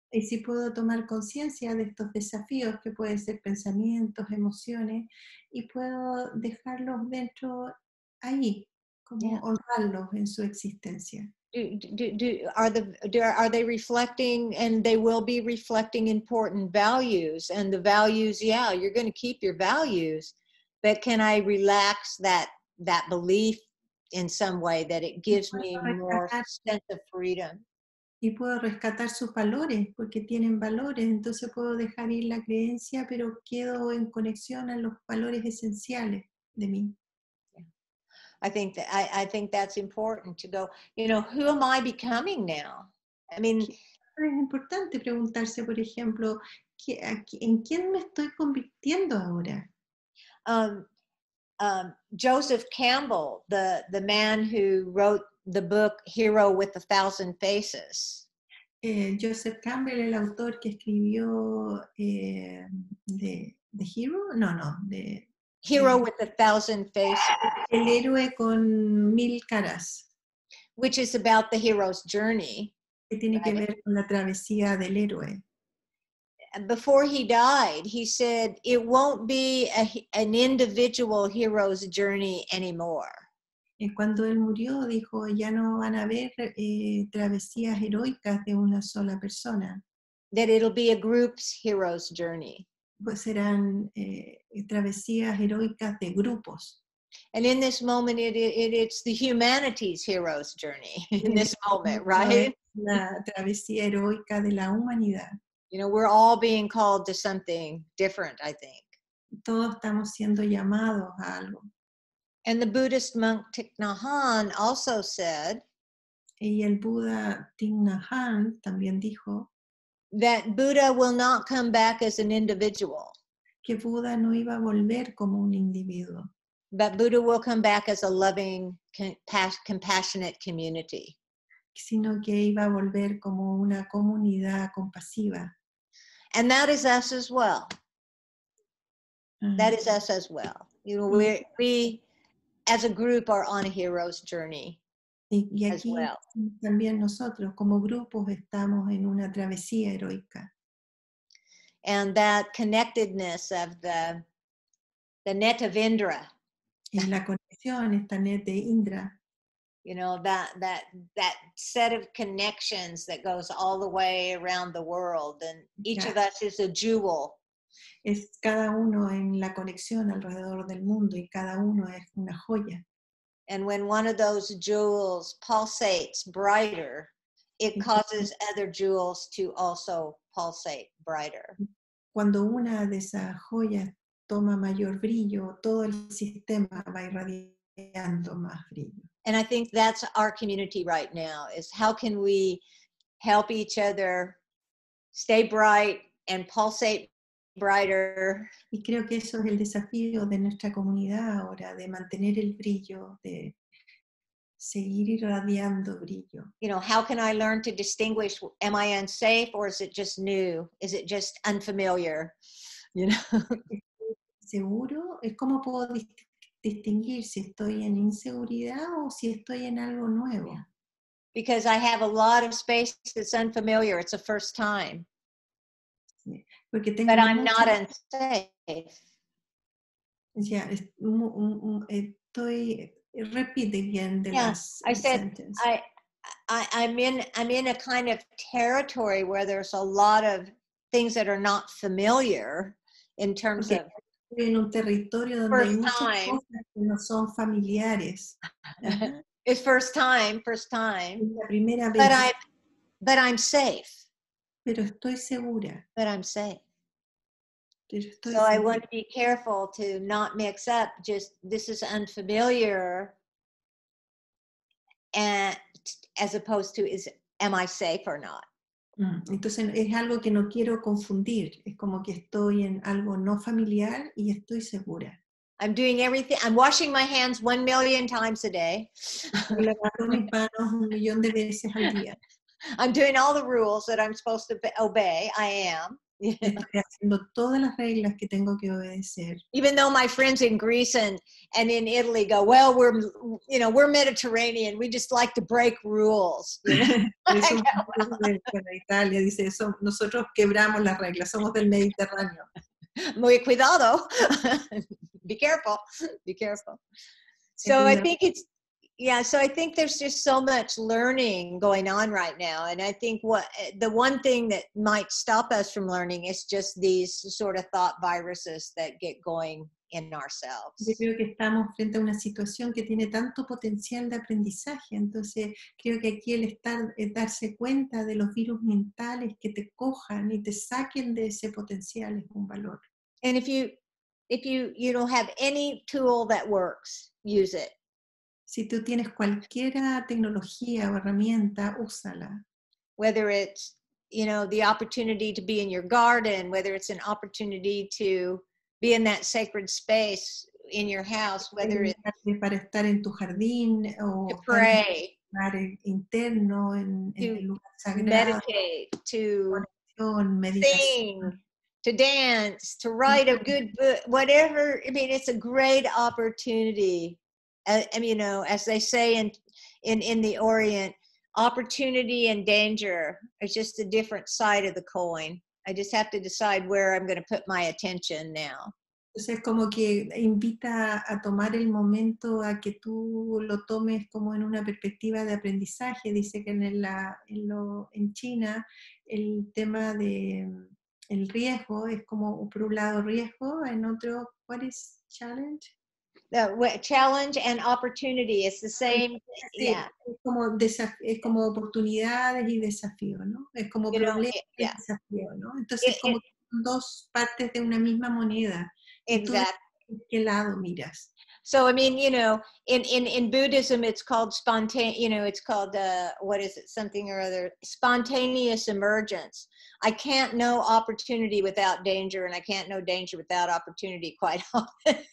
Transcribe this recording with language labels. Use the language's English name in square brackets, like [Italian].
[Spanish] Y si puedo tomar conciencia de estos desafíos, que pueden ser pensamientos, emociones, y puedo dejarlos dentro ahí, como [English] Yeah. [Spanish] honrarlos en su existencia. [English] Are they reflecting, and they will be reflecting important values, and the values, yeah, you're going to keep your values, but can I relax that belief in some way that it [Spanish] Y [English] gives [Spanish] puedo [English] me more [Spanish] rescatar, [English] sense of freedom? [Spanish] y puedo rescatar sus valores, porque tienen valores, entonces puedo dejar ir la creencia, pero quedo en conexión a los valores esenciales de mí. [English] I think that's important to go, who am I becoming now? I mean, [Spanish] Es importante preguntarse, por ejemplo, ¿en quién me estoy convirtiendo ahora? [English] um, Joseph Campbell, the man who wrote the book Hero with a Thousand Faces. [Spanish] Joseph Campbell, el autor que escribió The Hero, [English] Hero with a Thousand Faces, [Spanish] El héroe con mil caras, [English] which is about the hero's journey. [Spanish] que tiene que [English] Right? [Spanish] ver con la travesía del héroe. [English] And before he died, he said, it won't be an individual hero's journey anymore. [Spanish] Cuando él murió, dijo, ya no van a haber travesías heroicas de una sola persona, [English] That it'll be a group's hero's journey. [Spanish] pues serán travesías heroicas de grupos. [English] And in this moment, it's the humanity's hero's journey in this moment, [Spanish] Es [English] right? [Spanish] la travesía heroica de la humanidad. [English] We're all being called to something different, I think. [Spanish] Todos estamos siendo llamados a algo. [English] And the Buddhist monk Thich Nhat Hanh also said [Spanish] Y el Buda Thich Nhat Hanh también dijo [English] that Buddha will not come back as an individual, [Spanish] que Buda no iba a volver como un individuo, [English] but Buddha will come back as a loving, compassionate community. [Spanish] sino que iba a volver como una comunidad compasiva. [English] And that is us as well. That is us as well. We as a group are on a hero's journey. [Spanish] Y [English] as [Spanish] aquí [English] well. [Spanish] también nosotros como grupos estamos en una travesía heroica. [English] And that connectedness of the net of Indra, [Spanish] Y la conexión, esta net de Indra, [English] that set of connections that goes all the way around the world, and each of us is a jewel. [Spanish] es cada uno en la conexión alrededor del mundo y cada uno es una joya. [English] And when one of those jewels pulsates brighter, it causes other jewels to also pulsate brighter. [Spanish] Cuando una de esas joyas toma mayor brillo, todo el sistema va irradiando más brillo. [English] And I think that's our community right now, is how can we help each other stay bright and pulsate brighter. [Spanish] Y creo que eso es el desafío de nuestra comunidad ahora, de mantener el brillo, de seguir irradiando brillo. [English] How can I learn to distinguish, am I unsafe or is it just new? Is it just unfamiliar? [Spanish] ¿Seguro? ¿Cómo puedo distinguir si estoy en inseguridad o si estoy en algo nuevo? [English] Because I have a lot of space that's unfamiliar. It's the first time. [Spanish] Porque tengo [English] but I'm not unsafe. [Spanish] Ya, estoy. [English] Repeat again the last I said sentence. I'm in a kind of territory where there's a lot of things that are not familiar in terms of. [Spanish] Estoy en un territorio donde hay muchas cosas que no son familiares. [English] It's first time. [Spanish] Es la primera vez. [English] But I'm safe. [Spanish] Pero estoy segura. [English] But I'm safe. So I want to be careful to not mix up just this is unfamiliar and as opposed to am I safe or not? [Spanish] Entonces es algo que no quiero confundir, es como que estoy en algo no familiar y estoy segura. [English] I'm doing everything. I'm washing my hands 1,000,000 times a day. [Spanish] Estoy lavando mis manos 1,000,000 de veces al día. [English] I'm doing all the rules that I'm supposed to obey. I am. [Spanish] Estoy haciendo todas las reglas que tengo que obedecer. [English] Even though my friends in Greece and in Italy go, well, we're Mediterranean. We just like to break rules. [Spanish] Por eso bueno, Italia dice eso, nosotros quebramos las reglas, somos del Mediterráneo. Muy cuidado. [English] Be careful. Be careful. So I think so I think there's just so much learning going on right now. And I think the one thing that might stop us from learning is just these sort of thought viruses that get going in ourselves. [Spanish] Yo creo que estamos frente a una situación que tiene tanto potencial de aprendizaje, entonces creo que aquí el darse cuenta de los virus mentales que te cojan y te saquen de ese potencial es un valor. [English] And if you don't have any tool that works, use it. [Spanish] Si tú tienes cualquier tecnología o herramienta, úsala. [English] Whether it's, the opportunity to be in your garden, whether it's an opportunity to be in that sacred space in your house, whether it's [Spanish] para estar en tu jardín o [English] to pray, [Spanish] en un lugar interno, en el lugar sagrado, [English] meditate, to sing, [Spanish] meditación, [English] to dance, to write a good book, whatever. I mean, it's a great opportunity. As they say in the Orient, opportunity and danger are just a different side of the coin. I just have to decide where I'm going to put my attention now. [Spanish] Entonces como que invita a tomar el momento a que tú lo tomes como en una perspectiva de aprendizaje. Dice que en China el tema de el riesgo es como por un lado riesgo, en otro, [English] what is challenge? Challenge and opportunity is the same. [Spanish] Sí, [English] Yeah. [Spanish] Es como oportunidades y desafíos, ¿no? Es como problema y desafío, ¿no? Entonces como que son dos partes de una misma moneda. [English] Exactly. [Spanish] ¿En qué lado miras? [English] So, I mean, in Buddhism, it's called it's called, what is it? Something or other, spontaneous emergence. I can't know opportunity without danger, and I can't know danger without opportunity quite often.